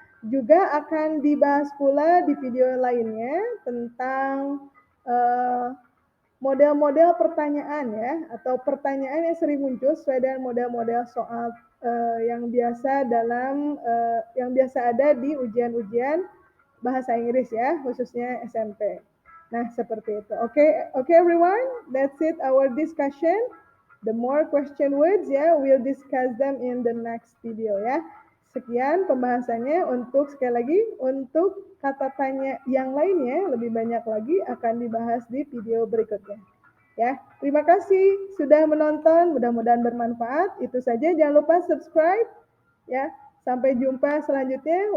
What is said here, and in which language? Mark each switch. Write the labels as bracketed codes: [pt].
[id] Juga akan dibahas pula di video lainnya tentang model-model pertanyaan ya, atau pertanyaan yang sering muncul sesuai dengan model-model soal yang biasa yang biasa ada di ujian-ujian bahasa Inggris ya, khususnya SMP. Nah, seperti itu. [en] Okay, everyone, that's it our discussion. The more question words ya, we'll discuss them in the next video ya. [id] Sekian pembahasannya untuk sekali lagi untuk kata tanya yang lainnya lebih banyak lagi akan dibahas di video berikutnya. Ya, terima kasih sudah menonton, mudah-mudahan bermanfaat. Itu saja, jangan lupa subscribe. Ya, sampai jumpa selanjutnya.